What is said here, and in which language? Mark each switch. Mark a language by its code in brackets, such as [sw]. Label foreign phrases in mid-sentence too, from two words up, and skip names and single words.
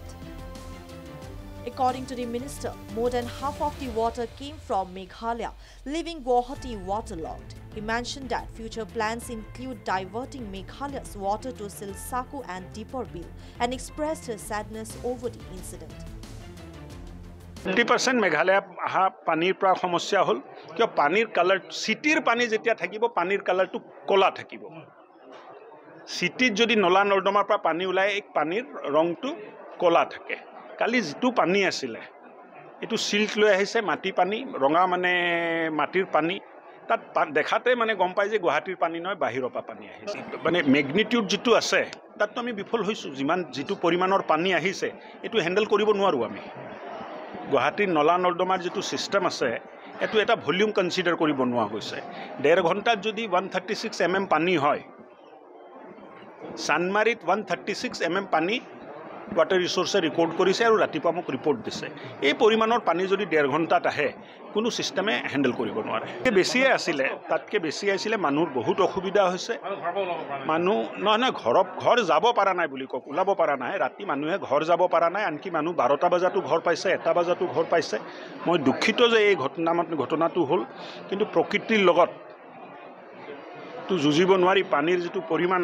[en] According to the minister, more than half of the water came from Meghalaya, leaving Guwahati waterlogged. He mentioned that future plans include diverting Meghalaya's water to Silsaku and Deepor Bill and expressed his sadness over the incident. [as] 50% মেঘালয় অহা পানীৰ পৰা সমস্যা হ'ল কিয় পানীৰ color চিটিৰ পানী যেতিয়া থাকিব পানীৰ color টো ক'লা থাকিব চিটি যদি নলা নৰ্দমাৰ পৰা পানী ওলাই এক পানীৰ ৰংটো ক'লা থাকে কালি যিটো পানী আহিছিল এইটো silt লৈ আহিছে মাটি পানী ৰঙা মানে মাটিৰ পানী তাত দেখাতে মানে গম পাই যে গুৱাহাটীৰ পানী নহয় বাহিৰৰ পৰা পানী আহিছে মানে magnitude যিটো আছে তাত তো আমি বিফল হৈছো যিমান যিটো পৰিমাণৰ পানী আহিছে এইটো handle কৰিব নোৱাৰো আমি গুৱাহাটীৰ নলা নৰ্দমাৰ যিটো system আছে এইটো এটা [en] volume consider [as] কৰিব নোৱা হৈছে 1.5 ঘন্টা যদি 136 mm পানী হয় Sanmarit 136 mm pani [en] water resource record [as] কৰিছে আৰু ৰাতিপা মোক report দিছে এই পৰিমাণৰ পানী যদি 1.5 ঘণ্টাত আহে কোনো সিস্টেমে হ্যান্ডেল কৰিব নোৱাৰে বেছিয়ে আছিল তাতকে বেছি আছিল মানুহৰ বহুত অসুবিধা হৈছে মানুহ নহয় ঘৰ যাব পাৰা নাই বুলি কক ওলাব পাৰা নাই ৰাতি মানুহে ঘৰ যাব পাৰা নাই আনকি মানুহ 12টা বজাতো ঘৰ পাইছে 1টা বজাতো ঘৰ পাইছে মই দুখিত যে এই ঘটনাটো হল কিন্তু প্ৰকৃতিৰ লগত তো যুজিব নোৱাৰি পানীৰ যেটো পৰিমাণ